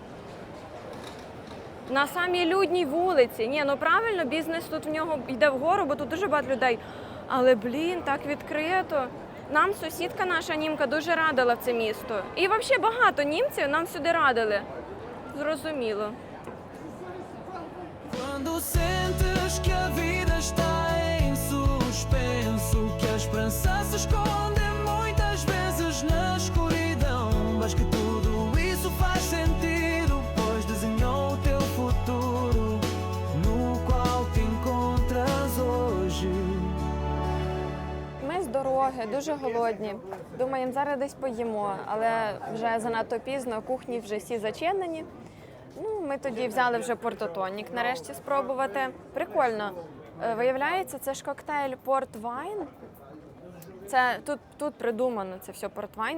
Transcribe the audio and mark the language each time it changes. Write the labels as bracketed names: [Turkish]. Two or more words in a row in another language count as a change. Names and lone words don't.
[Ukrainian] На самій людній вулиці. Ні, ну правильно, бізнес тут в нього йде вгору, бо тут дуже багато людей. Але, блін, так відкрито. Нам сусідка наша німка дуже радила в це місто. І взагалі багато німців нам сюди радили. Зрозуміло. [Portuguese] Quando sentes que a vida está em suspenso, que a esperança se esconde muitas vezes na escuridão, mas que tudo isso faz sentido, pois desenhou o teu futuro, no qual te encontras hoje. [Ukrainian] Ми з дороги, дуже голодні. Думаємо, зараз десь поїмо, але вже занадто пізно, кухні вже всі зачинені. Ну, ми тоді взяли вже портотонік нарешті спробувати. Прикольно. Виявляється, це ж коктейль портвайн. Це тут придумано це все портвайн.